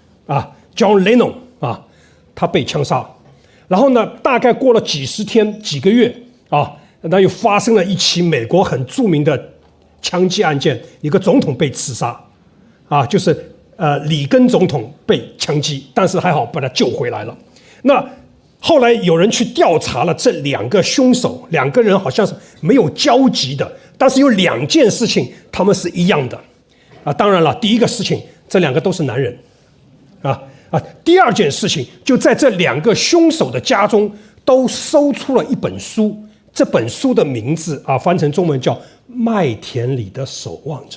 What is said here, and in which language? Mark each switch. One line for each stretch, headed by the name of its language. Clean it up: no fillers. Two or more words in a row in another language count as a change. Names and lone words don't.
Chinese: John Lennon 他被槍殺，然後呢，大概過了幾十天、幾個月那又發生了一起美國很著名的槍擊案件，一個總統被刺殺就是里根總統被槍擊，但是還好把他救回來了。那後來有人去調查了这2個兇手，2個人好像是沒有交集的，但是有2件事情他們是一樣的當然了，第一個事情，這2個都是男人第二件事情，就在這2個兇手的家中都搜出了一本書，這本書的名字翻成中文叫《麥田裡的守望者》。